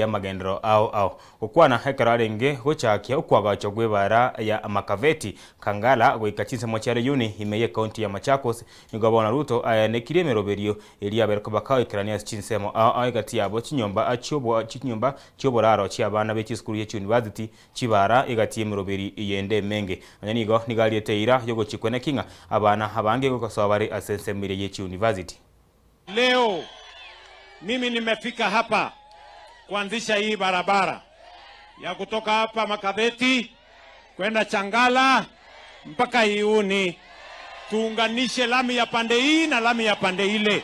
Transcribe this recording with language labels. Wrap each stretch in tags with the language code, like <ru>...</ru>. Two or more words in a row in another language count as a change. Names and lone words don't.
<guz>magendero ao okwana hekararenge gochakia okwagacho gwebara ya Makaveti Kangala goikachinse mochare yuni imeye county ya Machakos nigo bona Ruto ayanekire meroberio eria abereko bakaikrania chinsemo ao gati yabo chinyomba chioboraro chiabana bechi school ya university chibara igati meroberi yende menge anyanigo nigaliete ira yogo chikwene kinga abana abange gokosabari asensemire yechi university.</guz> <sw>Leo mimi nimefika hapa kuanzisha hii barabara ya kutoka hapa Makaveti kwenda Changala mpaka Iuni, tuunganishe lami ya pande hii na lami ya pande ile.</sw>